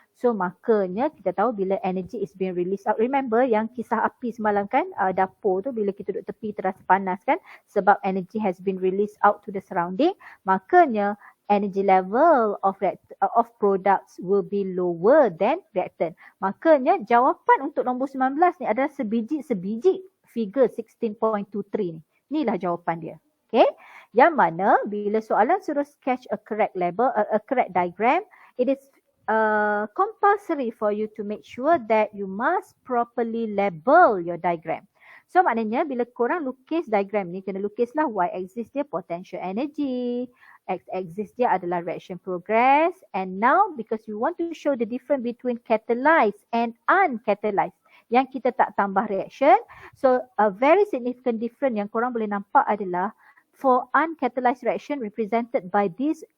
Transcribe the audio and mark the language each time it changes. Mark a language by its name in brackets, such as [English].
[Malay] So makanya kita tahu bila [English] energy is being released out. [Malay] Remember yang kisah api semalam kan, dapur tu bila kita duduk tepi terasa panas kan, sebab [English] energy has been released out to the surrounding. [Malay] Makanya [English] energy level of products will be lower than reactant. [Malay] Makanya jawapan untuk nombor 19 ni adalah sebiji figure 16.23 ni. Inilah jawapan dia. Okay. Yang mana bila soalan suruh [English] sketch a correct diagram, it is compulsory for you to make sure that you must properly label your diagram. [Malay] So maknanya bila korang lukis diagram ni, kena lukislah [English] y-axis dia potential energy, x-axis dia adalah reaction progress, and now because you want to show the difference between catalyzed and uncatalyzed, [Malay] yang kita tak tambah reaction, [English] so a very significant difference [Malay] yang korang boleh nampak adalah [English] for uncatalyzed reaction represented by this